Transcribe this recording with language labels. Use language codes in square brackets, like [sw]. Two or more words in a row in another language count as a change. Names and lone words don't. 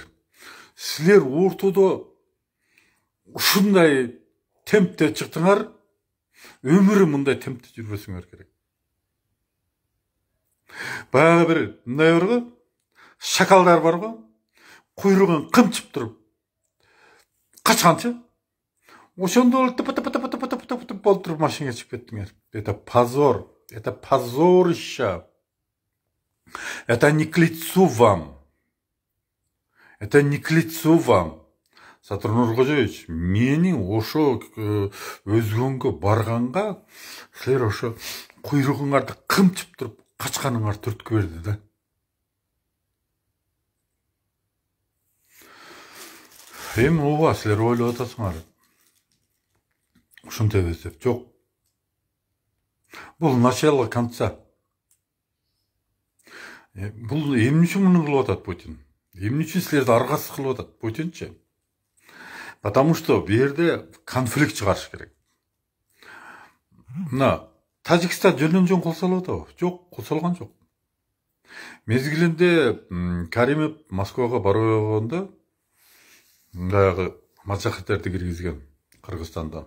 [ky] Силер ортодо ушундай темпте чыктыңар, өмүрү мындай темпте жүрбөсүңөр керек. Баягы бир мындай бар го, шакалдар бар го, куйругун кымчып туруп качканчы. Ошондо тып болуп туруп машинага чыгып кеттиңер. [ru] Это позор, это позорище. Это не к лицу вам. Это не к лицу вам. [ky] Садыр Нуркожоевич, менин ошо өзгөнгө барганга силер ошо куйругуңарды кымчып туруп качканыңар түрткү берди да. Эми ооба силер ойлоп атасыңар. Ушинтип эзеп жок. Бул [ru] начало конца. [ky] Бул эмне үчүн муну кылып атат Путин? Эмне үчүн силерди аргасыз кылып атат Путинчи? [ru] Потому что [ky] бу жерде конфликт чыгарыш керек. Мына Тажикстан жөн кол салып атабы? Жок, кол салган жок. Мезгилинде Каримов Москвага барып койгондо мындагы мачахеттерди киргизген Кыргызстандан.